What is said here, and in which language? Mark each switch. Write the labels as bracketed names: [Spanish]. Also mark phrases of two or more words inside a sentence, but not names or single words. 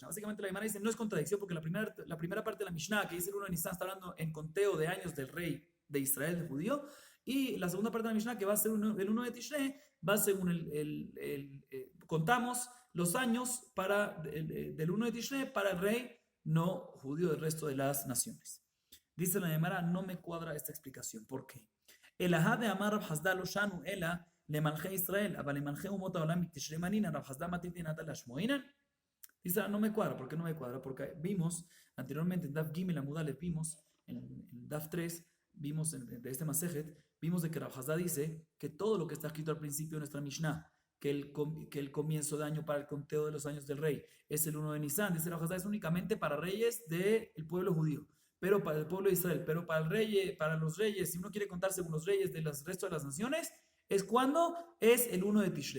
[Spanish] Básicamente la Gemara dice, no es contradicción porque la primera parte de la Mishnah, que dice el 1 de Nisan, está hablando en conteo de años del rey de Israel, del judío, y la segunda parte de la Mishnah, que va a ser el 1 de Tishrei, va según contamos los años del 1 de Tishrei para el rey no judío del resto de las naciones. Dice la Gemara, no me cuadra esta explicación. ¿Por qué? El [Aramaic] הא דאמר רב חסדא לא שנו אלא למלכי ישראל, אבל למלכי אומות העולם מתשרי מנינן, רב חסדא מתיתין עתה להשמועינן. [Spanish] Dice, no me cuadra. ¿Por qué no me cuadra? Porque vimos anteriormente en [Hebrew] דף ג עמוד א, [Spanish] vimos en Daf 3, vimos de este Masejet, vimos de que Rab Hasdá dice que todo lo que está escrito al principio de nuestra Mishnah, que el comienzo de año para el conteo de los años del rey es el 1 de Nisan, dice Rab Hasdá, es únicamente para reyes del pueblo judío, pero para el pueblo de Israel, pero para los reyes, si uno quiere contar según los reyes del resto de las naciones, es cuando es el 1 de Tishrei.